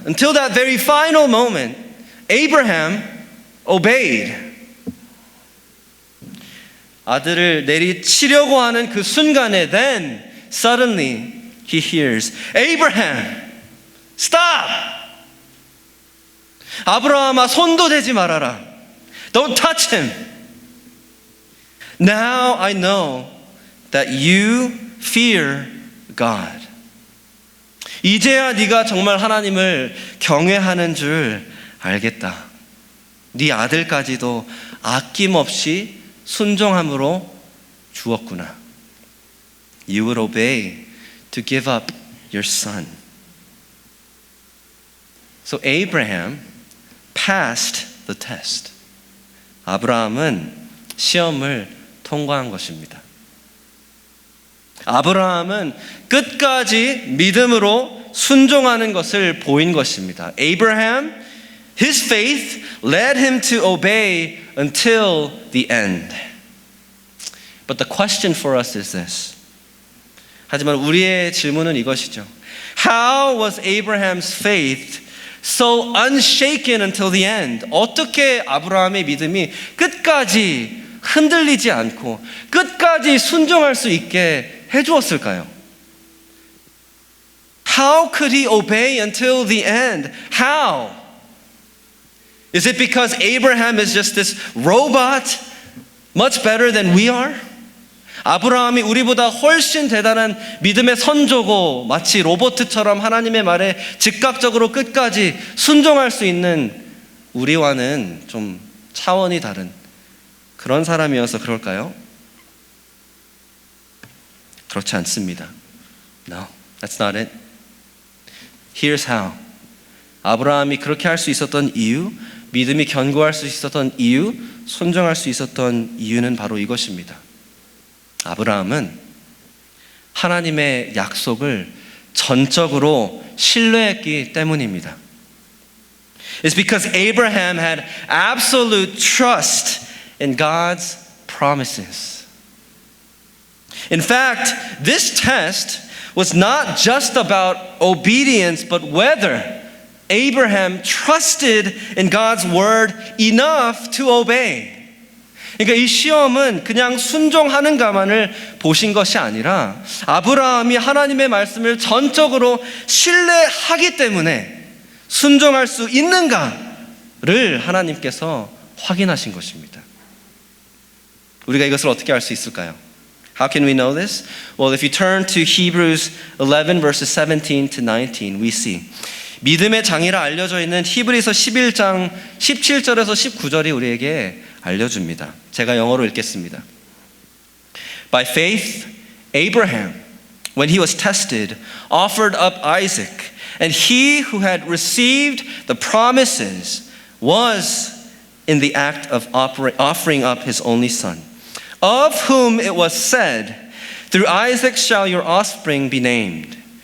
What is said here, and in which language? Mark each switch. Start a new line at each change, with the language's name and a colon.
English: Until that very final moment, Abraham obeyed.
Korean: 아들을 내리치려고 하는 그 순간에
English: then suddenly he hears Abraham stop.
Korean: 아브라함아 손도 대지 말아라.
English: Don't touch him. Now I know that you fear God.
Korean: 이제야 네가 정말 하나님을 경외하는 줄 알겠다. 네 아들까지도 아낌없이 순종함으로 주었구나.
English: You would obey to give up your son. So Abraham passed the test.
Korean: 아브라함은 시험을 통과한 것입니다. 아브라함은 끝까지 믿음으로 순종하는 것을 보인 것입니다.
English: Abraham, his faith led him to obey until the end. But the question for us is this.
Korean: 하지만 우리의 질문은 이것이죠.
English: How was Abraham's faith so unshaken until the end?
Korean: 어떻게 아브라함의 믿음이 끝까지 흔들리지 않고 끝까지 순종할 수 있게 해주었을까요?
English: How could he obey until the end? How? Is it because Abraham is just this robot, much better than we are?
Korean: 아브라함이 우리보다 훨씬 대단한 믿음의 선조고 마치 로봇처럼 하나님의 말에 즉각적으로 끝까지 순종할 수 있는 우리와는 좀 차원이 다른 그런 사람이어서 그럴까요? 그렇지 않습니다.
English: No, that's not it. Here's how.
Korean: 아브라함이 그렇게 할 수 있었던 이유, 믿음이 견고할 수 있었던 이유, 순종할 수 있었던 이유는 바로 이것입니다. 아브라함은 하나님의 약속을 전적으로 신뢰했기 때문입니다.
English: It's because Abraham had absolute trust in God's promises. In fact, this test was not just about obedience, but whether Abraham trusted in God's word enough to obey.
Korean: 그러니까 이 시험은 그냥 순종하는가만을 보신 것이 아니라 아브라함이 하나님의 말씀을 전적으로 신뢰하기 때문에 순종할 수 있는가를 하나님께서 확인하신 것입니다. 우리가 이것을 어떻게 알 수 있을까요?
English: How can we know this? Well, if you turn to Hebrews 11 verses 17 to 19, we see
Korean: 믿음의 장이라 알려져 있는 히브리서 11장 17절에서 19절이 우리에게 알려줍니다. 제가 영어로 읽겠습니다.
English: By faith, Abraham, when he was tested, offered up Isaac, and he who had received the promises was in the act of offering up his only son, of whom it was said, through Isaac shall your offspring be named.